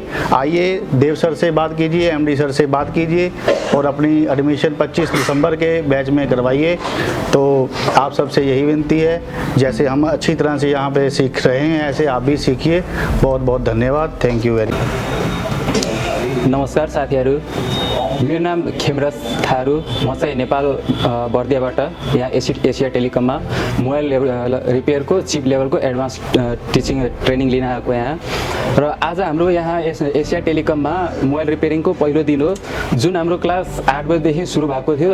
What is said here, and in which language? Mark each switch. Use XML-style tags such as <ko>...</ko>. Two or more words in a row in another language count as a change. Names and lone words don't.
<hi>आइए, देव सर से बात कीजिए, एमडी सर से बात कीजिए और अपनी एडमिशन 25 दिसंबर के बैच में करवाइए। तो आप सबसे यही विनती है, जैसे हम अच्छी तरह से यहाँ पे सीख रहे हैं ऐसे आप भी सीखिए। बहुत बहुत धन्यवाद।</hi> <en>thank you very much.</en> <ne>नमस्कार साथीहरू, मेरो नाम खेमराज थारू, म चाहिँ नेपाल बर्दियाबाट यहाँ एसिया टेलिकममा मोबाइल रिपेयरको चिप लेभलको</ne> <en>advance teaching training</en> <ne>लिन आएको यहाँ। र आज हाम्रो यहाँ एसिया टेलिकममा मोबाइल रिपेयरिङको पहिलो दिन हो, जुन हाम्रो क्लास 8 बजेदेखि सुरु भएको थियो।</ne>